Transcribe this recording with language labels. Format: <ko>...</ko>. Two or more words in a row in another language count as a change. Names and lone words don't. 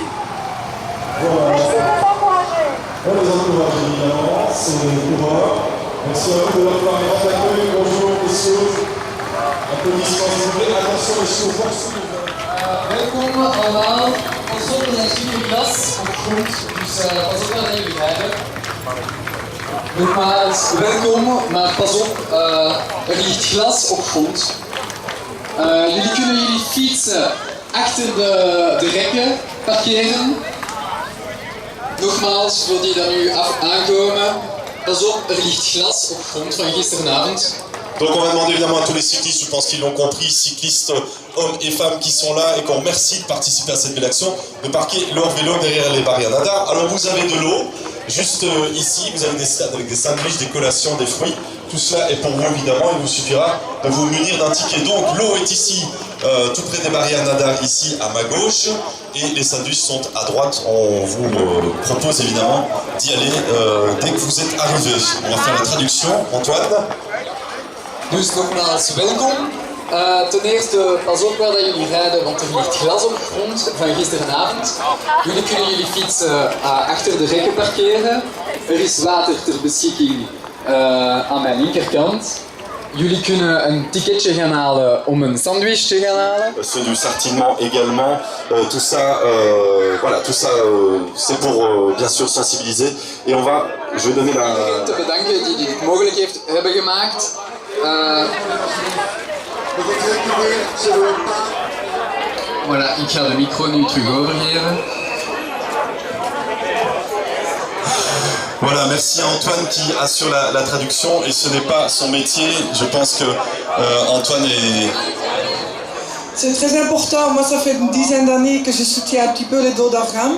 <fr>Voilà. Merci de les encourager. On les encourage évidemment, c'est le coureur. Merci à vous de leur part d'accueil. Bonjour messieurs. Applaudissements s'il vous plaît. Attention messieurs,</fr> <nl>voorstoelen. Welkom allemaal. Pas op, er zijn super glas op de grond, dus pas op wat jullie hebben. Nogmaals, welkom, maar pas op, er ligt glas op grond. Jullie kunnen jullie fietsen achter de rekken parkeren. Nogmaals, voor die dat nu aankomen, pas op, er ligt glas op grond van gisteravond.</nl> <fr>Donc on va demander évidemment à tous les cyclistes, je pense qu'ils l'ont compris, cyclistes, hommes et femmes qui sont là et qu'on remercie de participer à cette belle action, de parquer leur vélo derrière les barrières Nadar. Alors vous avez de l'eau, juste ici, vous avez des stades avec des sandwichs, des collations, des fruits. Tout cela est pour vous évidemment, il vous suffira de vous munir d'un ticket. Donc l'eau est ici, tout près des barrières Nadar, ici à ma gauche, et les sandwichs sont à droite. On vous propose évidemment d'y aller dès que vous êtes arrivés. On va faire la traduction, Antoine.</fr> <nl>Dus nogmaals, welkom. Ten eerste, pas op waar dat jullie rijden, want er ligt glas op de grond van gisteravond. Jullie kunnen jullie fietsen achter de rekken parkeren. Er is water ter beschikking aan mijn linkerkant. Jullie kunnen een ticketje gaan halen om een sandwich te gaan halen.</nl> <fr>Ceux du Sartinement également, tout ça, voilà, tout ça c'est pour bien sûr sensibiliser. Et on va, je vais donner la...</fr> <nl>Iedereen te bedanken die dit mogelijk hebben gemaakt. Voilà, ik ga de micro nu terug overgeven.</nl> <fr>Voilà, merci à Antoine qui assure la traduction et ce n'est pas son métier. Je pense que Antoine est... C'est très important. Moi, ça fait une dizaine d'années que je soutiens un petit peu les dons d'organes.</fr>